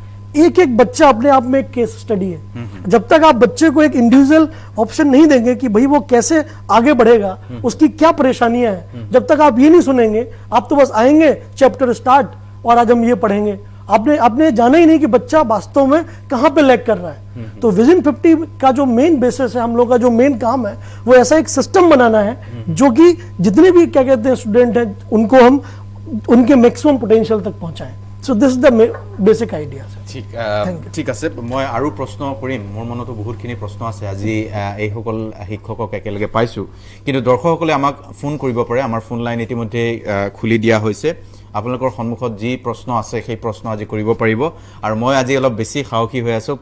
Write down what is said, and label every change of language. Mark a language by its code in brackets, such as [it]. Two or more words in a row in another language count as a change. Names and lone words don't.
[hi] एक एक बच्चा अपने आप में एक [en] case study [hi] है। जब तक आप बच्चे को एक [en] individual option [hi] नहीं देंगे कि भाई वो कैसे आगे बढ़ेगा, उसकी क्या परेशानियां हैं, जब तक आप ये नहीं सुनेंगे, आप तो बस आएंगे [en] chapter start [hi] और आज हम ये पढ़ेंगे, आपने जाना ही नहीं कि बच्चा वास्तव में कहां पे लैग कर रहा है। तो विजन 50 का जो [en] main basis [hi] है, हम लोग का जो मेन काम है, वो ऐसा एक सिस्टम बनाना है जो कि जितने भी क्या कहते हैं स्टूडेंट हैं उनको हम उनके [en] maximum potential [hi] तक पहुंचाएं। [en] so this is the basic idea. [as] ঠিক আছে, মই আৰু প্ৰশ্ন কৰিম। মোৰ মনতো বহুতখিনি প্ৰশ্ন আছে। আজি এইসকল শিক্ষকক একেলগে পাইছোঁ, কিন্তু দৰ্শকসকলে আমাক ফোন কৰিব পাৰে। আমাৰ ফোন লাইন ইতিমধ্যে খুলি দিয়া হৈছে। আপোনালোকৰ সন্মুখত যি প্ৰশ্ন আছে সেই প্ৰশ্ন আজি কৰিব পাৰিব। আৰু মই আজি অলপ বেছি সাহসী হৈ আছোঁ।